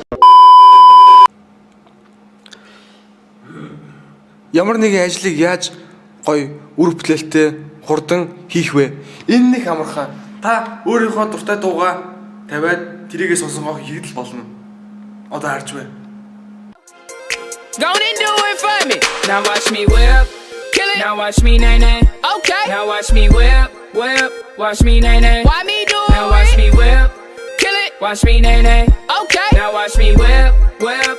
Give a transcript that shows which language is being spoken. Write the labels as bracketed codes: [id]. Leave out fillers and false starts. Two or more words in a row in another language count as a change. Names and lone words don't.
[mn] Ямар нэгэн ажлыг яаж гоё үр бүтээлтэй хурдан хийх вэ? Энэ нэг амархан. Та өөрийнхөө дуртай дуугаа тавиад тэрийгээ сонсонгоо хийгдэл болно. Одоо харж бай. [en] Go and do it for me. Now watch me whip, kill it. Now watch me nay nay. Okay. Now watch me whip, whip. Watch me nay nay. Why me do it? Now watch me whip, kill it. Watch me nay nay. Okay. Now watch me whip, whip.